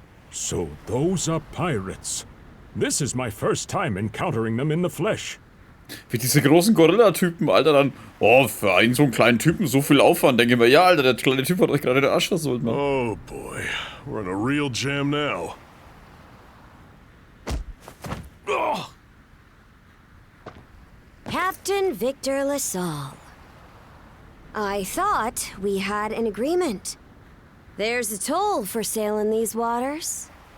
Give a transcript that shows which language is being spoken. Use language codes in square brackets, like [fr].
[en] So those are pirates. This is my first time encountering them in the flesh. [de] Wie diese großen Gorilla-Typen, Alter, dann, oh, für einen so einen kleinen Typen so viel Aufwand, denke ich mir, ja, Alter, der kleine Typ hat euch gerade den Arsch versohlt, Mann. [en] Oh boy, we're in a real jam now. Ugh. Captain Victor LaSalle. I thought we had an agreement. There's a toll for sailing these waters.